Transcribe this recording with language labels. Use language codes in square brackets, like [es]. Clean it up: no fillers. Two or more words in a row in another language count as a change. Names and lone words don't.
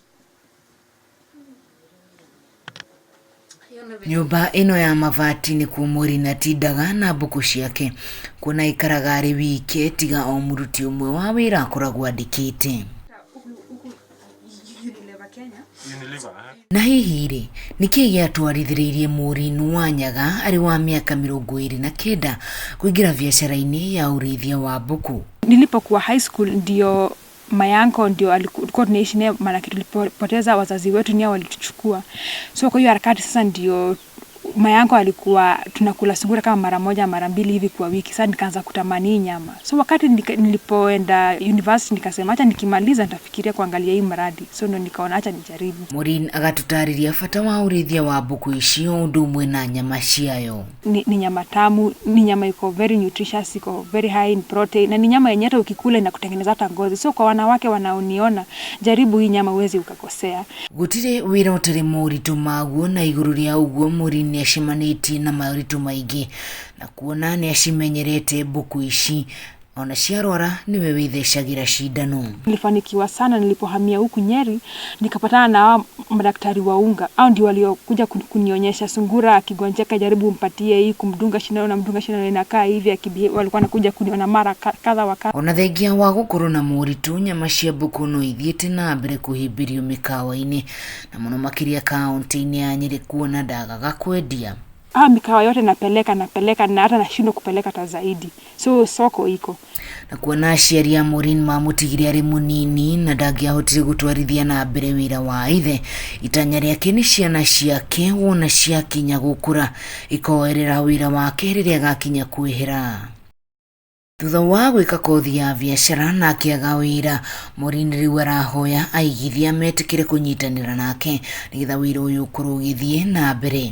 [ki] Nyumba ino ya mavati ni kuo Maureen atindaga na mbuku ciake, kuona ikaraga ari wike tiga o muruti umwe wa wira akoragwo andikite. Na hihi ri niki giatwarithiriirie Maureen Wanyaga ari wa miaka 29 kuingira biashara-ini ya urithia wa mbuku? [sw] Nilipokuwa [en] high school [sw] ndio mayanko ndio alikuwa tunaishi naye, maana tulipoteza wazazi wetu ni walituchukua. So kwa hiyo harakati sasa ndio mayanko alikuwa tunakula sungura kama mara moja mara mbili hivi kwa wiki. Sasa nikaanza kutamani nyama. So wakati nilipoenda university nikasema acha nikimaliza nitafikiria kuangalia hii mradi. So ndo nikaona acha nijaribu. [ki] Maureen agatutariria fata wa urithia wa mbuku icio undu umwe na nyama ciayo. [sw] Ni nyama tamu, ni nyama iko [en] very nutritious, [sw] iko [en] very high in protein, [sw] na ni nyama yenye hata ukikula inakutengeneza hata ngozi. So kwa wanawake wanaoniona, jaribu hii nyama uweze ukakosea. [ki] Gutire wira utari muritu maguo, na iguru ria uguo Maureen niacimanĩtie na maũritũ maingĩ, na kuona niacimenyerete mbuku ici ona ciarwara niwe withecagira cindano. [sw] Nilifanikiwa sana nilipohamia huku Nyeri, nikapatana na madaktari wa unga. Hao ndio waliokuja kunionyesha sungura akigonjeka jaribu mpatie hii, kumdunga shindano na mdunga shindano inakaa hivi, walikuwa nakuja kuniona mara kadha wa kadha. [ki] Ona thengia wa gukorwo na moritũ, nyama cia mbuku no ithiĩte na mbere kuhimbirio mikawa-ini, na muno makiria kaunti-ini ya Nyeri, kuona ndagaga kwendia. [sw] Mikawa yote napeleka na hata nashindwa kupeleka hata zaidi. So soko iko. [ki] Na kuona aciari a Maureen mamutigire ari munini na ndangiahotire gutwarithia na mbere wira wa ithe, itanya riake ni ciana ciake wona ciakinya gukura ikoerera wira wake riria gakinya kwihira. Thutha wa gwika kothi ya biashara na akiaga wira, Maureen riu arahoya aigithia metikire kunyitanira nake nigetha wira uyu ukorwo ugithie na mbere.